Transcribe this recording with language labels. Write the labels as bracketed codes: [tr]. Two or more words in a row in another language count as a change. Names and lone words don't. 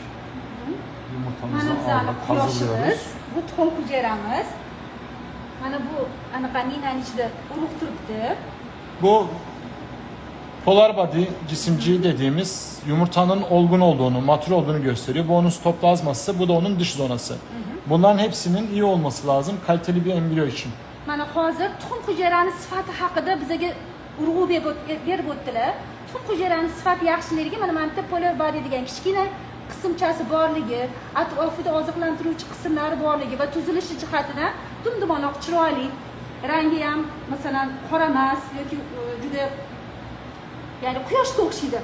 [tr] Yumurtamızı [uz] Mana [tr] aldık, [uz] bizani [tr] hazırlıyoruz. [uz] quyoshimiz, bu tuxum hujayramiz. Mana bu anaqa minani ichida urug' turibdi. [tr] Bu [en] polar body [tr] cisimciği dediğimiz yumurtanın olgun olduğunu, matur olduğunu gösteriyor. Bu onun stoplazması, bu da onun dış zonası. Bunların hepsinin iyi olması lazım kaliteli bir embriyo için. [uz] Mana hozir tuxum hujayrani sifati haqida bizaga urg'u berib o'tdilar. Tuxum hujayrani sifati yaxshiligi mana bu yerda [en] polar body [uz] degan kichkina qismchasi borligi, atrofida oziqlantiruvchi qismlari borligi va tuzilishi jihatidan dumdumonoq chiroyli, rangi ham masalan qora emas yoki juda ya'ni quyoshga o'xshaydi.